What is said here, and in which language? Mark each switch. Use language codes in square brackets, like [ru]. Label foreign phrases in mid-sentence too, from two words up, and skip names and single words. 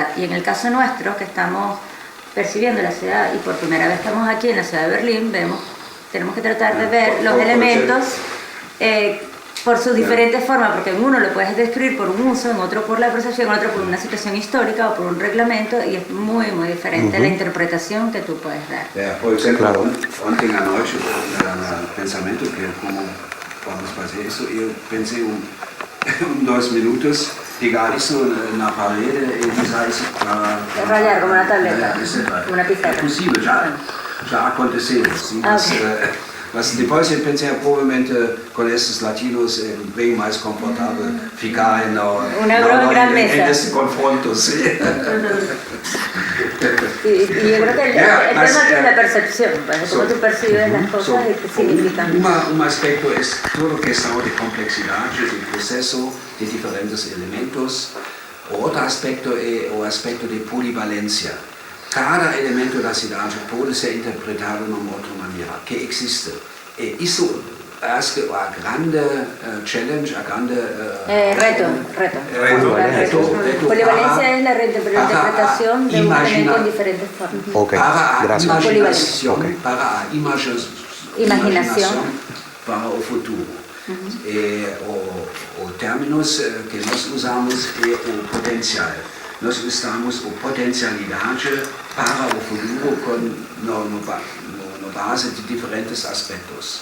[es] Y en el caso nuestro, que estamos percibiendo la ciudad y por primera vez estamos aquí en la ciudad de Berlín, tenemos que tratar de ver los elementos por sus diferentes formas, porque en uno lo puedes describir por un uso, en otro por la percepción, en otro por una situación histórica o por un reglamento, y es muy, muy diferente la interpretación que tú puedes dar. Por ejemplo, [pt] ontem à noite, no pensamento que como vamos fazer isso, eu pensei 2 minutos, pegar isso na parede e usar isso para... [es] Rayar como una tableta, como una pizarra. [pt] É possível, já aconteceu, sim, mas depois eu pensei, provavelmente com esses latinos é bem mais confortável ficar nesse confronto. [es] Sí. Y yo creo que el tema es la percepción, pues, cómo tú percibes las cosas y qué significan. Un aspecto es toda la cuestión de complejidad, el proceso de diferentes elementos. Otro aspecto es el aspecto de polivalencia. [pt] Cada elemento da cidade pode ser interpretado de uma outra maneira, que existe. Isso acho que a grande challenge, a grande reto. [es] Polivalencia es la reinterpretación de un elemento en diferentes formas. [pt] Okay, para a imaginação para o futuro. O términos que nós usamos é o potencial. Nós usamos a potencialidade para o futuro na base de diferentes aspectos.